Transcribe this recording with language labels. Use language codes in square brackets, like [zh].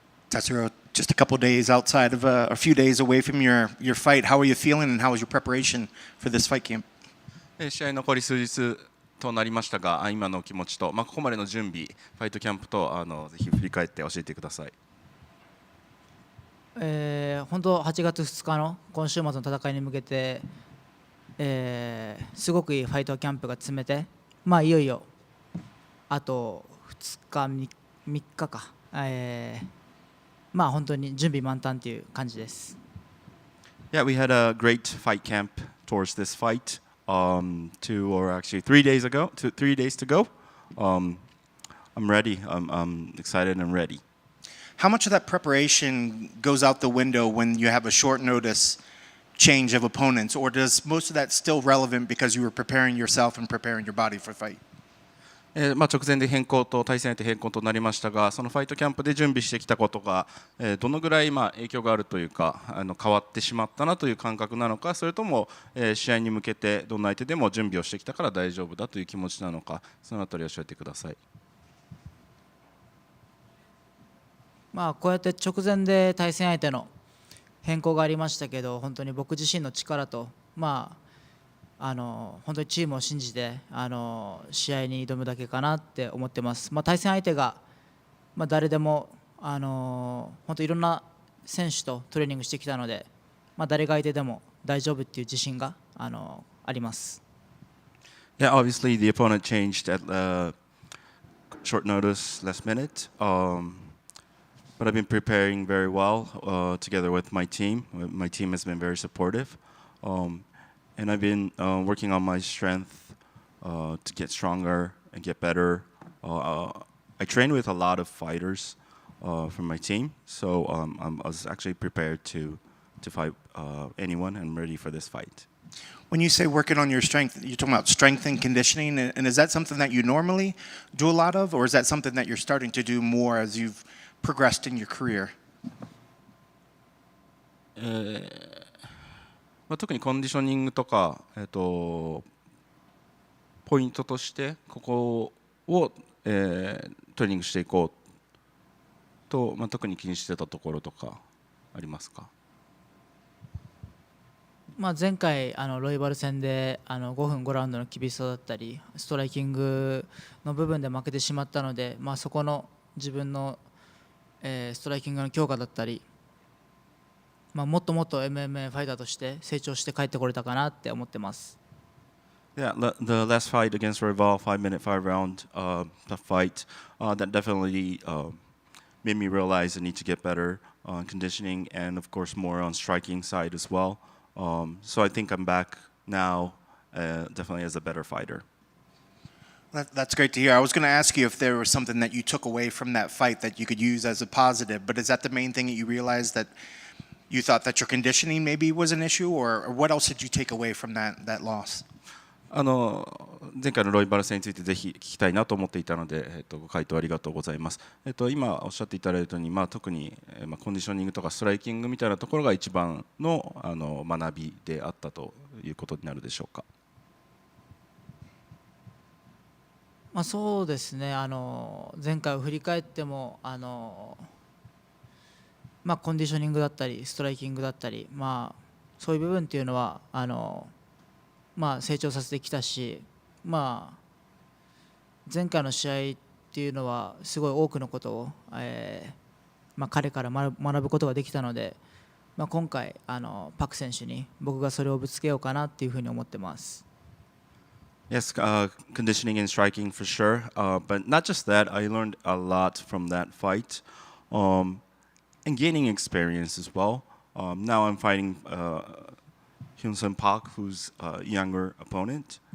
[en] Tatsuro, just a couple days outside of a few days away from your fight. How are you feeling, and how was your preparation for this fight camp? [ja] 試合残り数日となりましたが、今の気持ちと、ここまでの準備、ファイトキャンプとぜひ振り返って教えてください。本当8月2日の今週末の戦いに向けて、すごくいいファイトキャンプが詰めて、いよいよあと2日3日か、本当に準備満タンという感じです。 [en] Yeah, we had a great fight camp towards this fight. 2 or actually 3 days ago, 3 days to go. I'm ready. I'm excited and ready. How much of that preparation goes out the window when you have a short notice change of opponents, or does most of that still relevant because you were preparing yourself and preparing your body for fight? [ja] 直前で変更と対戦相手変更となりましたが、そのファイトキャンプで準備してきたことが、どのぐらい影響があるというか、変わってしまったなという感覚なのか、それとも、試合に向けてどんな相手でも準備をしてきたから大丈夫だという気持ちなのか、そのあたりを教えてください。こうやって直前で対戦相手の変更がありましたけど、本当に僕自身の力と、本当にチームを信じて試合に挑むだけかなって思ってます。対戦相手が、誰でも本当いろんな選手とトレーニングしてきたので、誰が相手でも大丈夫っていう自信があります。 [en] Yeah, obviously the opponent changed at short notice, last minute. But I've been preparing very well together with my team. My team has been very supportive. And I've been working on my strength to get stronger and get better. I train with a lot of fighters from my team, so I was actually prepared to fight anyone and ready for this fight. When you say working on your strength, you're talking about strength and conditioning, and is that something that you normally do a lot of, or is that something that you're starting to do more as you've progressed in your career? [ja] 特にコンディショニングとか、ポイントとしてここを、トレーニングしていこうと、特に気にしてたところとかありますか？前回ロイバル戦で5分5ラウンドの厳しさだったりストライキングの部分で負けてしまったので、そこの自分の、ストライキングの強化だったり、もっともっと MMA ファイターとして成長して帰ってこれたかなって思ってます。 [en] Yeah, the last fight against Rival, 5-minute, 5-round, the fight that definitely made me realize I need to get better on conditioning and, of course, more on striking side as well. So I think I'm back now, definitely as a better fighter. That's great to hear. I was going to ask you if there was something that you took away from that fight that you could use as a positive, but is that the main thing that you realized, that you thought that your conditioning maybe was an issue, or what else did you take away from that loss? [ja] 前回のロイバル戦についてぜひ聞きたいなと思っていたので、ご回答ありがとうございます。今おっしゃっていただいたように、特に、コンディショニングとかストライキングみたいなところが一番の、学びであったということになるでしょうか。そうですね、前回を振り返ってもコンディショニングだったりストライキングだったり、そういう部分っていうのは成長させてきたし、前回の試合っていうのはすごい多くのことを、彼から学ぶことができたので、今回パク選手に僕がそれをぶつけようかなっていうふうに思ってます。 [en] Yes, conditioning and striking for sure. But not just that, I learned a lot from that fight and gaining experience as well. Now I'm fighting HyunSung Park, who's a younger opponent.